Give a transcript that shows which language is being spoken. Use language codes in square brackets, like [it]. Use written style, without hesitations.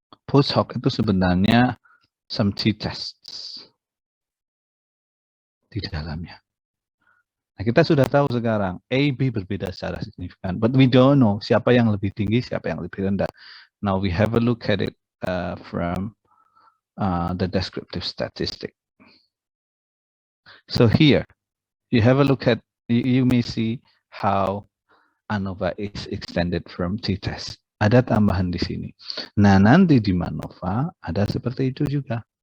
[id] Post hoc itu sebenarnya some t-tests di dalamnya. Nah, kita sudah tahu sekarang AB berbeda secara signifikan, [en] but we don't know [id] siapa yang lebih tinggi, siapa yang lebih rendah. [en] Now we have a look at it from the descriptive statistic. So here you have a look at, you may see how ANOVA is extended from t-test. [id] Ada tambahan di sini. Nah, nanti di MANOVA ada seperti itu juga.